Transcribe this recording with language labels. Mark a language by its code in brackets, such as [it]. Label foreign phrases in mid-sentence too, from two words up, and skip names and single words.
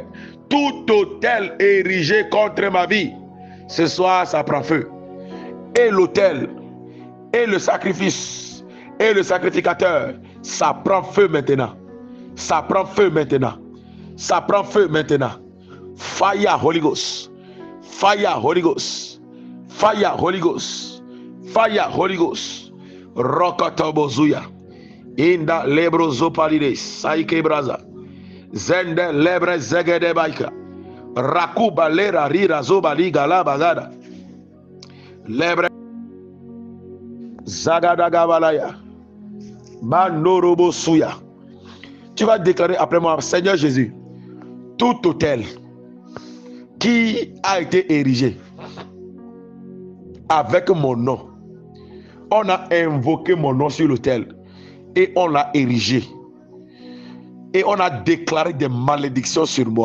[fr] Tout autel érigé contre ma vie, ce soir ça prend feu. Et l'autel, et le sacrifice, et le sacrificateur, ça prend feu maintenant. Ça prend feu maintenant. Ça prend feu maintenant. [en] Fire Holy Ghost. Fire Holy Ghost. Fire Holy Ghost. Fire Holy Ghost. Rokotobozuya. Inda lebrozo palides. Saike braza. Zende lebre zegede baika. Rakuba lera rira zoba liga la bagada. Lebre zagada gabalaya. Manorobo suya. [fr] Tu vas déclarer après moi, Seigneur Jésus, tout autel qui a été érigé avec mon nom, on a invoqué mon nom sur l'autel et on l'a érigé et on a déclaré des malédictions sur moi.